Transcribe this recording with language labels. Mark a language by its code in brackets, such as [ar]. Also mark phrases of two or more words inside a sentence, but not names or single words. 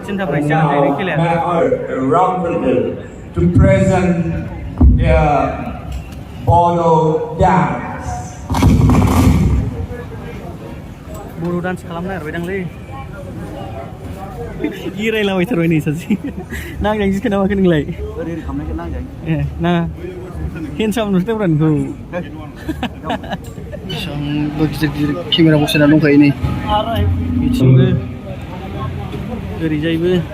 [en] Around to present the Bodo dance. [brx] Bodo dance खालामनो नागिरबायदांलै गिरायलाबायथारबाय नै सासे नांजांसै खोनामाखै नोंलाय ओरै खालामनायखौ नांजां ए नाङा हेन्डसाम नुसोदोंब्रा नोंखौ बेसेबांबा गिदिर गिदिर केमेरा बसायना दंखायो नै बिथिंबो ओरैजायबो